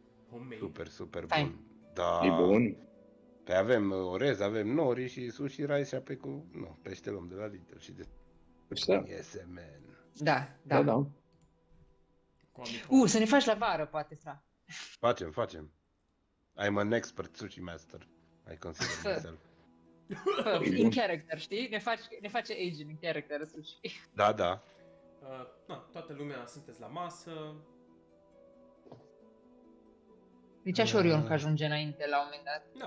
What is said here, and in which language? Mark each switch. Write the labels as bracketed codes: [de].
[en] Homemade. [ro] Super, super Fain. bun. Da. E bun. Păi avem orez, avem nori și sushi rice și apoi cu, nu, pește luăm de la Lidl și de... Așa. [en] Yes, man. [ro] Da, Da, da. Cu amici. Să ne faci la vară, poate, fra. Facem. [en] I'm an expert sushi master. I consider myself. In character, [ro] știi? Ne face aging în character, sushi. Da, da. Toată lumea sunteți la masă. Nici așa Orion că ajunge înainte la un moment dat.